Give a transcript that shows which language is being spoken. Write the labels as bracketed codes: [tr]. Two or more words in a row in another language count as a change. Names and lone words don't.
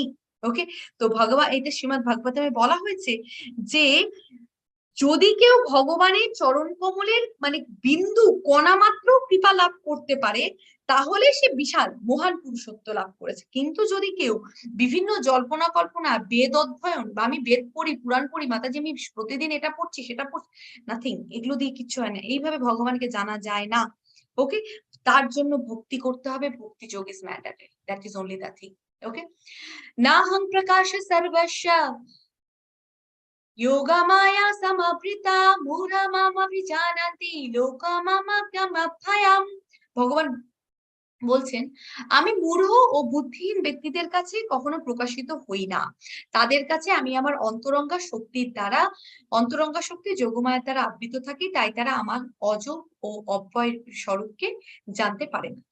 [bn] ওকে, তো ভগবান, এটা শ্রীমদ ভাগবতমে বলা হয়েছে যে যদি কেউ ভগবানের চরণ কমলের মানে বিন্দু কণা মাত্র কৃপা লাভ করতে পারে তাহলে সে বিশাল মহান পুরুষত্ব লাভ করেছে। কিন্তু যদি কেউ বিভিন্ন জল্পনা কল্পনা বেদ অধ্যয়ন বা আমি বেদ পড়ি পুরাণ পড়ি মাতাজি আমি প্রতিদিন এটা পড়ছি সেটা পড়ছি, নাথিং, এগুলো দিয়ে কিচ্ছু হয় না, এইভাবে ভগবানকে জানা যায় না। ওকে, তার জন্য ভক্তি করতে হবে, ভক্তি যোগ [en] is mandatory, that is only the thing. [sa] ওকে, না হং প্রকাশ সর্বস্য योगा माया समावृता मूढ़ा माम अभिजानाति लोका मामाप्यमभयम्। [bn] ভগবান বলছেন আমি মূঢ় ও বুদ্ধিহীন ব্যক্তিদের কাছে কখনো প্রকাশিত হই না, তাদের কাছে আমি আমার অন্তরঙ্গা শক্তির দ্বারা অন্তরঙ্গা শক্তি যোগমায়ার দ্বারা আবৃত থাকি, তাই তারা আমার অজ ও অব্যয় স্বরূপকে জানতে পারে না।